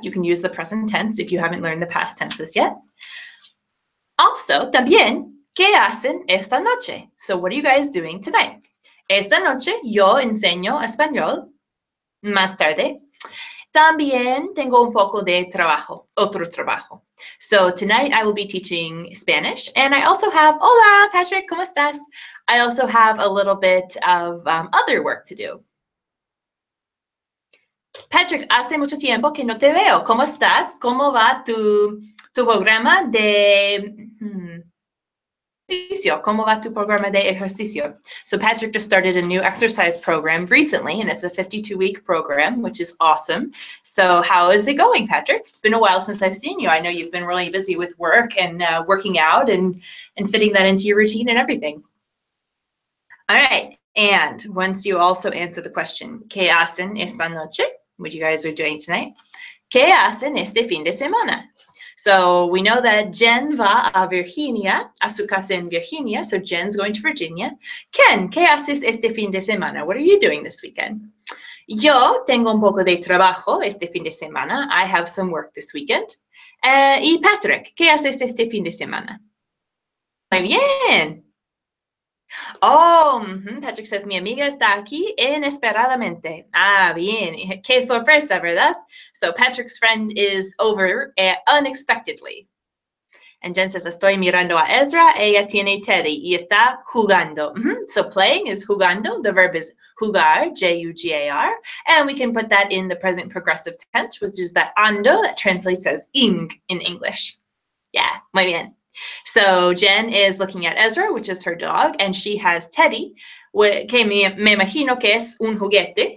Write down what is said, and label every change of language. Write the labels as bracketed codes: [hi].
[en] You can use the present tense if you haven't learned the past tenses yet. [es] Also, también, ¿qué hacen esta noche? [en] So, what are you guys doing tonight? [es] Esta noche yo enseño español. Más tarde, también tengo un poco de trabajo, otro trabajo. [en] So tonight I will be teaching Spanish, and I also have, [es] hola, Patrick, ¿cómo estás? [en] I also have a little bit of other work to do. [es] Patrick, hace mucho tiempo que no te veo. ¿Cómo estás? ¿Cómo va tu programa de ejercicio? ¿Cómo va tu programa de ejercicio? [en] So Patrick just started a new exercise program recently, and it's a 52-week program, which is awesome. So how is it going, Patrick? It's been a while since I've seen you. I know you've been really busy with work and working out and fitting that into your routine and everything. All right, and once you also answer the question, [es] ¿qué hacen esta noche? [en] What you guys are doing tonight. [es] ¿Qué hacen este fin de semana? [en] So we know that [es] Jenn va a Virginia, a su casa en Virginia. [en] So Jenn's going to Virginia. [es] Ken, ¿qué haces este fin de semana? [en] What are you doing this weekend? [es] Yo tengo un poco de trabajo este fin de semana. [en] I have some work this weekend. [es] Y Patrick, ¿qué haces este fin de semana? Muy bien. [en] Oh, Patrick says, [es] mi amiga está aquí inesperadamente. Ah, bien. Qué sorpresa, ¿verdad? [en] So Patrick's friend is over unexpectedly. And Jen says, [es] estoy mirando a Ezra. Ella tiene Teddy y está jugando. [en] So playing is jugando. The verb is jugar, J-U-G-A-R. And we can put that in the present progressive tense, which is that ando that translates as ing in English. Yeah, [es] muy bien. [en] So Jen is looking at Ezra, which is her dog, and she has Teddy, [es] que me imagino que es un juguete.